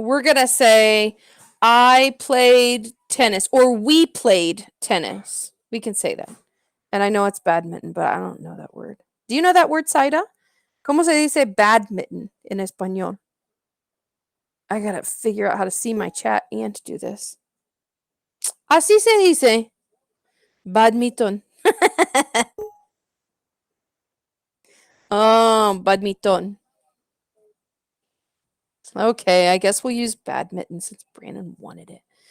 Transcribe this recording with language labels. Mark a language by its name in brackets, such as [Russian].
[English] We're going to say, I played tennis or we played tennis. We can say that. And I know it's badminton, but I don't know that word. Do you know that word, Saida? [Spanish] ¿Cómo se dice badminton en español? [English] I gotta figure out how to see my chat and do this. [Spanish] Así se dice. [English] Badminton. Badminton. Okay, I guess we'll use badminton since Brandon wanted it.